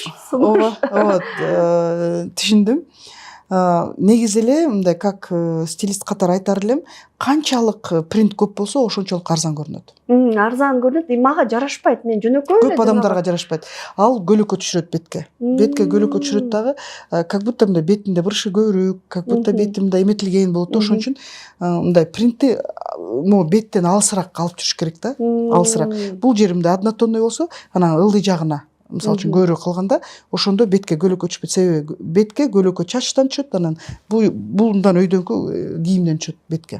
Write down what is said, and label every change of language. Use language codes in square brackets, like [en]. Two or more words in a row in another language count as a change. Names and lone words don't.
[ky] Ооба, түшүндүм. Негизи эле мындай [ru] как стилист [ky] катары айтар элем, канчалык принт көп болсо ошончолук арзан көрүнөт. Арзан көрүнөт, мага жарашпайт, мен жөнөкөй эле. Көп адамдарга жарашпайт. Ал көлөккө түшүрөт бетке. Бетке көлөккө түшүрөт дагы, [ru] как будто [ky] мындай бетинде бырышы көбүрөөк, [ru] как будто [ky] бети мындай эметилген болот. Ошон үчүн мындай принтти могу беттен алысыраак алып жүрүш керек да. Алысыраак. Бул жери мындай однотонный болсо, анан ылдый жагына мисалы үчүн көбүрөөк кылганда, ошондо бетке көлөккө түшпөйт. Себеби бетке көлөккө чачтан түшөт, анан булундан өйдөнкү кийимден түшөт бетке.